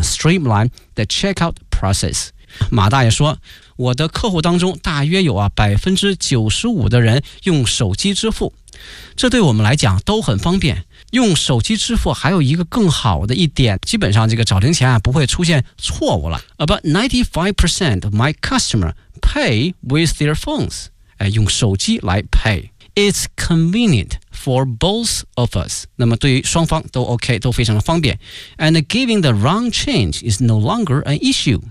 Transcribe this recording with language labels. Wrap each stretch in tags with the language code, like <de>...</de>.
<en>Streamline the checkout process。</en> <zh>马大爷说，我的客户当中大约有95%的人用手机支付，这对我们来讲都很方便。用手机支付还有一个更好的一点，基本上这个找零钱啊不会出现错误了。</zh> <en>About 95% of my customers pay with their phones，</en> <zh>用手机来 pay。</zh> <en>It's convenient for both of us，</en> <zh>那么对于双方都 OK， 都非常的方便。</zh> <en>And giving the wrong change is no longer an issue，</en>